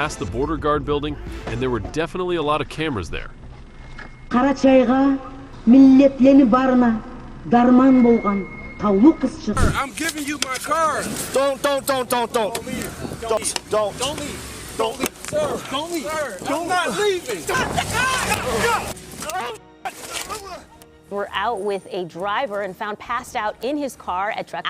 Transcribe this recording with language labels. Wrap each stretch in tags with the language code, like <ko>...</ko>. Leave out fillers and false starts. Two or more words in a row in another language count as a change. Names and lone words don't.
<en>the border guard building, and there were definitely a lot of cameras there.</en> <krc>Карачайга миллетлени барына дарман болгон таулуу кыз чык.</krc> <en>I'm giving you my car. Don't leave. Sir, don't leave. Sir, I'm not leaving. We're out with a driver and found passed out in his car at truck.</en>